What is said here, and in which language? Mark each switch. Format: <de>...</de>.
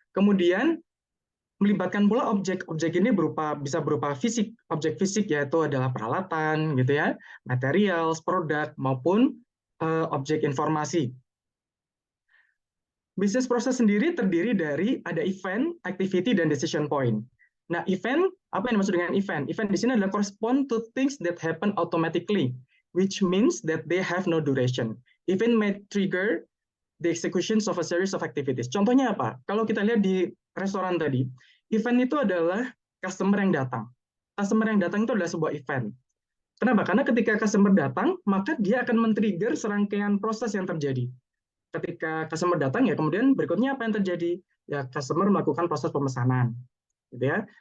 <id>Kemudian melibatkan pula objek. Objek ini bisa berupa fisik. Objek fisik yaitu adalah peralatan gitu ya, materials, produk maupun objek informasi. Bisnis proses sendiri terdiri dari ada event, activity, dan decision point. Nah, event, apa yang dimaksud dengan event? Event di sini adalah</id> <en>correspond to things that happen automatically, which means that they have no duration. Event may trigger the executions of a series of activities.</en> <id>Contohnya apa? Kalau kita lihat di restoran tadi, event itu adalah customer yang datang. Customer yang datang itu adalah sebuah event. Kenapa? Karena ketika customer datang, maka dia akan men-trigger serangkaian proses yang terjadi. Ketika customer datang ya kemudian berikutnya apa yang terjadi? Ya customer melakukan proses pemesanan, gitu ya.</id>